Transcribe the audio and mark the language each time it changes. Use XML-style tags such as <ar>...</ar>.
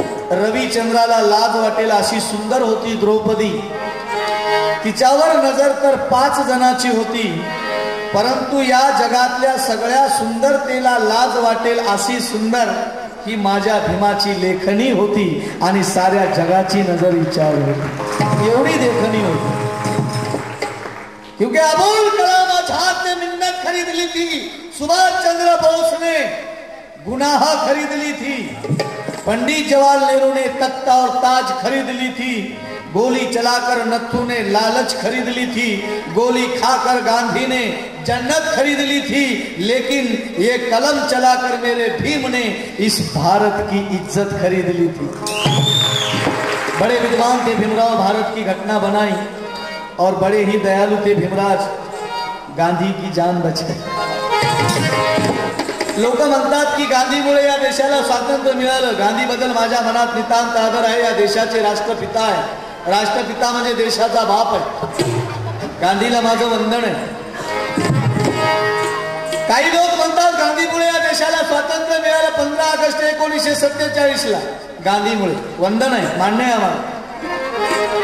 <mr>रविचंद्राला लाज वाटेल अशी सुंदर होती द्रौपदी, तिच्यावर नजर तर 5 जणांची होती, परंतु या जगातल्या सगळ्या सुंदरतेला लाज वाटेल अशी सुंदर ही माझ्या भीमाची लेखणी होती आणि साऱ्या जगाची नजर हिच्यावर होती, एवढी लेखणी होती।</mr> <hi>क्योंकि अबुल कलाम आजाद ने मिन्नत खरीद ली थी, सुभाष चंद्र बोस ने गुनाह खरीद ली थी, पंडित जवाहरलाल नेहरू ने तख्ता और ताज खरीद ली थी, गोली चलाकर नत्थू ने लालच खरीद ली थी, गोली खाकर गांधी ने जन्नत खरीद ली थी, लेकिन ये कलम चलाकर मेरे भीम ने इस भारत की इज्जत खरीद ली थी। बड़े विद्वान थे भीमराव, भारत की घटना बनाई और बड़े ही दयालु थे भीमराज, गांधी की जान बचाई।</hi> <mr>लोक म्हणतात की गांधीमुळे या देशाला स्वातंत्र्य मिळालं, गांधीबद्दल माझ्या मनात नितांत आदर आहे, या देशाचे राष्ट्रपिता आहे, राष्ट्रपिता म्हणजे देशाचा बाप आहे, गांधीला माझं वंदन आहे। काही लोक म्हणतात गांधीमुळे या देशाला स्वातंत्र्य मिळालं 15 ऑगस्ट 1947 ला, गांधीमुळे वंदन आहे, मान्य आहे आम्हाला।</mr>